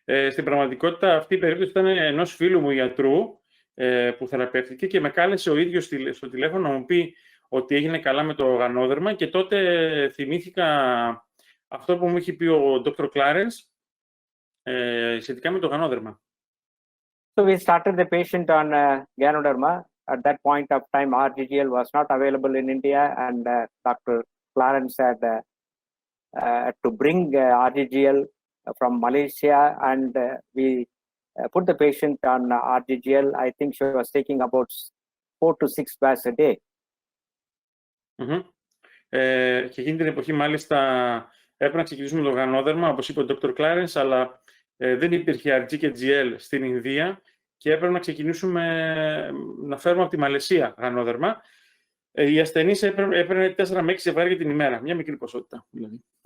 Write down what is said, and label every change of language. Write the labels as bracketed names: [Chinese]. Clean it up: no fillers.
[Greek] Στην πραγματικότητα, αυτή η περίπτωση ήταν ενός φίλου μου ιατρού που θεραπεύτηκε και με κάλεσε ο ίδιος στο τηλέφωνο να μου πει ότι έγινε καλά με το γανόδερμα και τότε θυμήθηκα αυτό που μου είχε πει ο Dr. Clarence σχετικά με το γανόδερμα. [English] So we started the patient on GANODERMA. At that point of time, RGGL was not available in India, and Dr. Clarence had to bring RGGL from Malaysia, and we put the patient on RGGL. I think she was taking about 4 to 6 baths a day. [Greek] Και εκείνη την εποχή, μάλιστα, έπρεπε να ξεκινήσουμε το γανόδερμα, όπως είπε ο Dr. Clarence, αλλά δεν υπήρχε RG και GL στην Ινδία και έπρεπε να ξεκινήσουμε να φέρουμε από τη Μαλαισία γανόδερμα. Οι ασθενείς έπαιρνε 4 με 6 ζευγάρια την ημέρα, μια μικρή ποσότητα δηλαδή.